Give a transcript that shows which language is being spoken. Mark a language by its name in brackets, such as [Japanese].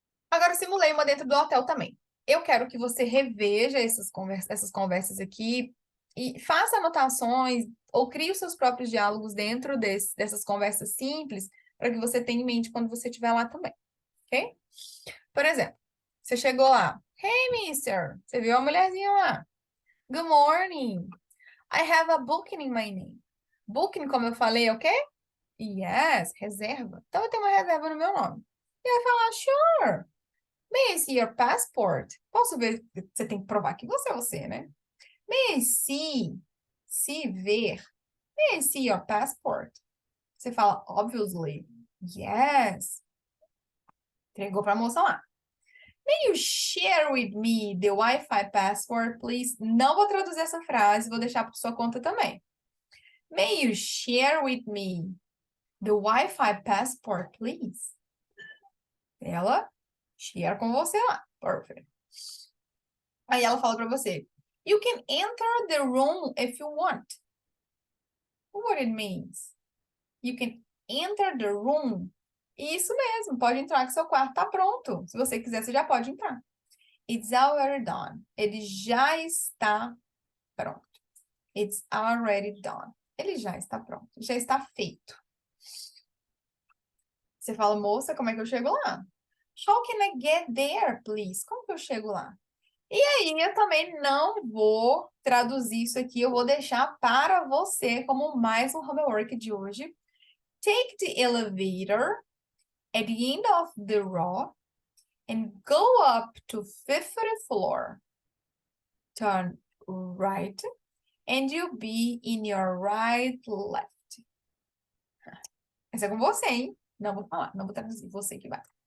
[Portuguese] Agora, eu simulei uma dentro do hotel também. Eu quero que você reveja essas conversas aqui e faça anotações ou crie os seus próprios diálogos dentro dessas conversas simples para que você tenha em mente quando você estiver lá também, ok? Por exemplo, você chegou lá. [English] Hey, mister. [Portuguese] Você viu a mulherzinha lá. [English] Good morning. I have a booking in my name. [Portuguese] Booking, como eu falei, é o quê? Yes, reserva. Então, eu tenho uma reserva no meu nome. E ela fala, sure. [English] May I see your passport? [Portuguese] Posso ver? Você tem que provar que você é você, né? [English] May I see? [Portuguese] Se ver. [English] May I see your passport? [Portuguese] Você fala, [English] obviously. Yes. [Portuguese] Entregou para a moça lá. [English] May you share with me the Wi-Fi password, please? [Portuguese] Não vou traduzir essa frase, vou deixar por sua conta também. [English] May you share with me the Wi-Fi passport, please? [Portuguese] Ela share com você lá. Perfect. Aí ela fala para você, [English] you can enter the room if you want. What it means? You can enter the room. [Portuguese] Isso mesmo, pode entrar que seu quarto tá pronto. Se você quiser, você já pode entrar. [English] It's already done. [Portuguese] Ele já está pronto. [English] It's already done. [Portuguese] Ele já está pronto. Já está feito. Você fala, moça, como é que eu chego lá? [English] How can I get there, please? [Portuguese] Como que eu chego lá? E aí, eu também não vou traduzir isso aqui, eu vou deixar para você como mais um homework de hoje. [English] Take the elevator at the end of the row and go up to 50th floor. Turn right and you'll be in your right left. [Portuguese] Essa é com você, hein? Não vou falar, não vou traduzir, você que vai.